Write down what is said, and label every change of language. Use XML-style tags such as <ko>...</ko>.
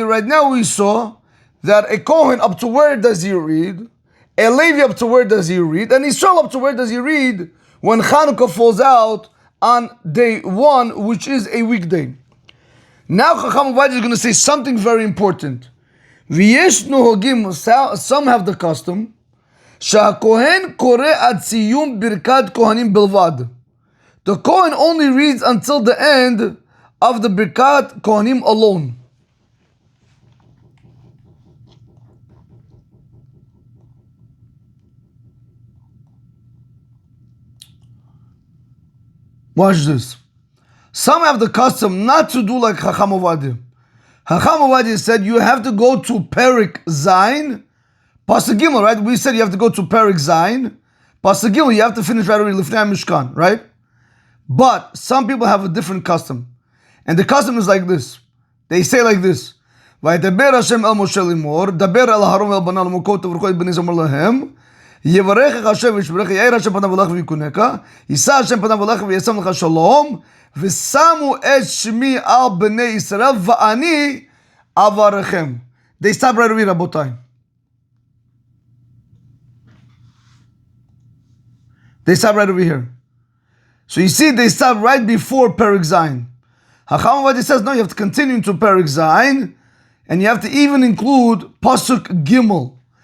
<en>Right now we saw that a Kohen, up to where does he read? A Levi, up to where does he read? And Israel, up to where does he read? When Chanukah falls out on day 1, which is a weekday. Now Chaim Igal is going to say something very important.</en> <he>V'yesh nohogim,</he> <en>some have the custom,</en> <he>שהכהן קורא עד סיום ברכת כהנים בלבד.</he> <en>The Kohen only reads until the end of the Birkat Kohanim alone. Watch this. Some have the custom not to do like Chacham Ovadia. Chacham Ovadia said you have to go to Perik Zayin, Pasuk Gimel, right? We said you have to go to Perik Zayin, Pasuk Gimel, you have to finish right away Lifnei Mishkan, right? But some people have a different custom. And the custom is like this. They say like this.</en> <he>וידבר השם אל משה לאמור, דבר אל אהרון ואל בניו לאמור, כה תברכו את בני ישראל להם, יברכך השם וישמרך, יאיר השם פניו אליך ויקונך, יישא השם פניו אליך וישם לך שלום, ושמו את שמי על בני ישראל, ואני אברכם.</he> <en>They stop right away, רבותיי. They stop right over here. So you see, they stop right before Perik Zayin. Chacham Ovadia says, no, you have to continue into Perik Zayin, and you have to even include Pasuk Gimel.</en>